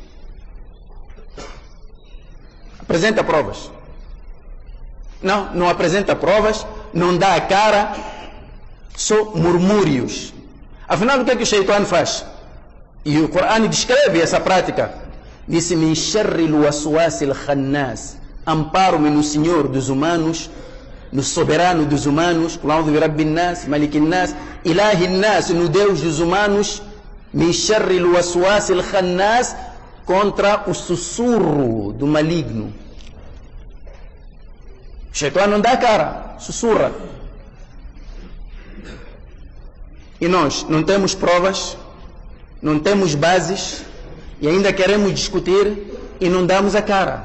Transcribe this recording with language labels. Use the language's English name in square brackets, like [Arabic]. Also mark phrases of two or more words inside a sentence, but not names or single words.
[Portuguese] Apresenta provas. Não apresenta provas, não dá a cara, só murmúrios. Afinal, o que é que o Shaitan faz? E o Corão descreve essa prática. Disse: [Arabic] من شر الوسواس الخناس. [Portuguese] Amparo-me no Senhor dos humanos, no soberano dos humanos, [Arabic] قل رب الناس ملك الناس إله الناس, [Portuguese] no Deus dos humanos, [Arabic] من شر الوسواس الخناس, [Portuguese] contra o sussurro do maligno. O Shaitan não dá cara, sussurra. E nós não temos provas, não temos bases, e ainda queremos discutir e não damos a cara.